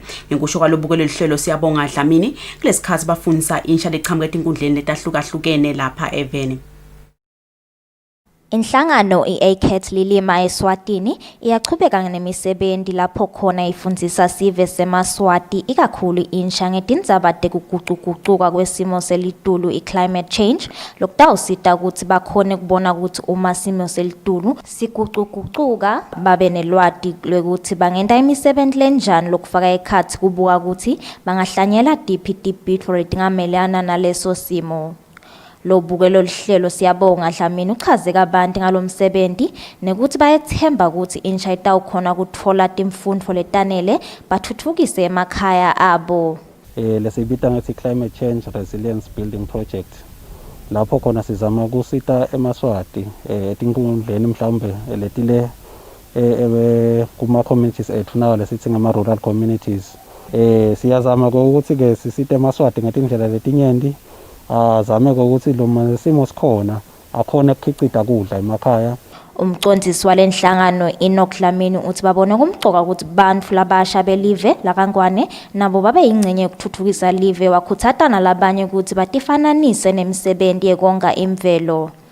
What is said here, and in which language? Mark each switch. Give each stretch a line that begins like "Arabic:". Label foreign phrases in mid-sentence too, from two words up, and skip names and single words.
Swati: Ngekusho kwalobukelo lihlelo siyabonga Dlamini kulesikhathi bafundisa insha leqhamuka etinkundleni letahlukahlukene lapha eveni. Inhlangano i-ACAT lilima eSwatini iyachubeka nemisebenzi lapho khona ifundzisa sive semaswati ikakhulu insha ngetindzaba tekuguquguquka kwesimo selitulu i-
English: climate change
Swati: lokutawusita ukuthi bakhone kubona ukuthi uma simo selitulu siguquguquka babe nelwati lwekuthi bangenta imisebenzi lenjani lokufaka ekhathi kubuka ukuthi bangahlanyela tiphi tibhidvo letingamelana naleso simo. Lo bukelo lihlelo siyabonga Dlamini uchaze kabanti ngalomsebenzi nekuthi bayethemba ukuthi insha itawukhona ukuthola timfundo letanele bathuthukise emakhaya abo. Lesibita ngathi
English: climate change resilience building project.
Swati: Lapho khona sizama ukusita eMaswati etinkundleni mhlawumbe letile kuma communities ethu nawo lesithi ngama
English: rural communities.
Swati: Siyazama ukuthi ke sisite eMaswati ngetindlela letinyenti azame ukuthi lo simo sikhona akhona ukukhicita kudla emakhaya. Umcondzisi walenhlangano Enoch Dlamini uthi babone kumgcoka ukuthi bantfu labasha belive lakangwane nabo babe yingcenye yokuthuthukisa live wakhuthatana labanye ukuthi batifananise nemisebenzi yekonga imvelo.